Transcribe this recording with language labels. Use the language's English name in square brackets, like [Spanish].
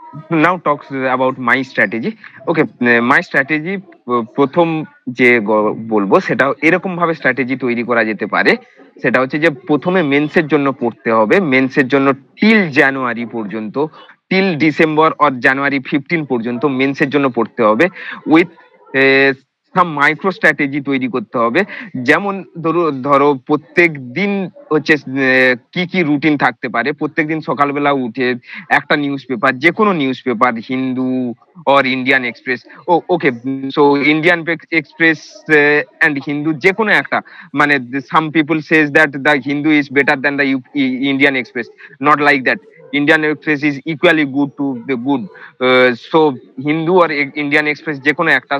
[English] Now talks about my strategy. Okay, my strategy [Bangla] প্রথম যে বলবো সেটা এরকম ভাবে স্ট্র্যাটেজি তৈরি করা যেতে পারে। সেটা হচ্ছে যে প্রথমে মেন্সের জন্য পড়তে হবে, মেন্সের জন্য টিল জানুয়ারি পর্যন্ত, টিল ডিসেম্বর অর জানুয়ারি 15 পর্যন্ত মেন্সের জন্য পড়তে হবে উইথ সাম মাইক্রো স্ট্র্যাটেজি তৈরি করতে হবে। যেমন ধরো প্রত্যেক দিন হচ্ছে কি কি রুটিন থাকতে পারে। প্রত্যেকদিন সকালবেলা উঠে একটা নিউজ পেপার, যে কোনো news paper, Hindu or Indian express, okay, so Indian express and Hindu, যে কোনো একটা, মানে [English] Some people says that the Hindu is better than the Indian Express, not like that. Indian Express is equally good to the good. So Hindu or Indian Express [Bangla] যে কোনো একটা।